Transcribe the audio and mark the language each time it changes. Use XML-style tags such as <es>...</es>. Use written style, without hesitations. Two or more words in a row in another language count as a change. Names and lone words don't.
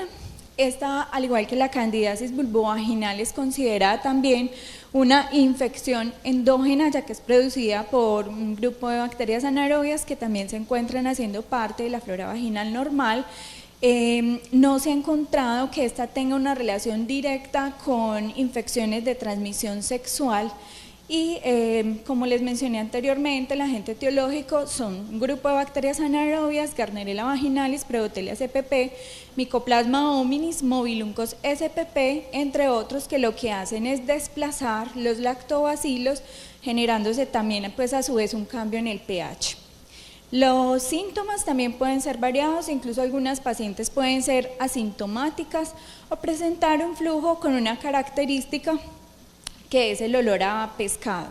<es>Esta, al igual que la candidiasis vulvovaginal, es considerada también una infección endógena, ya que es producida por un grupo de bacterias anaerobias que también se encuentran haciendo parte de la flora vaginal normal. No se ha encontrado que esta tenga una relación directa con infecciones de transmisión sexual y como les mencioné anteriormente, el agente etiológico son un grupo de bacterias anaerobias, Gardnerella vaginalis, Prevotella spp, Mycoplasma hominis, Mobiluncos spp, entre otros, que lo que hacen es desplazar los lactobacilos, generándose también pues a su vez un cambio en el pH. Los síntomas también pueden ser variados, incluso algunas pacientes pueden ser asintomáticas o presentar un flujo con una característica que es el olor a pescado.</es>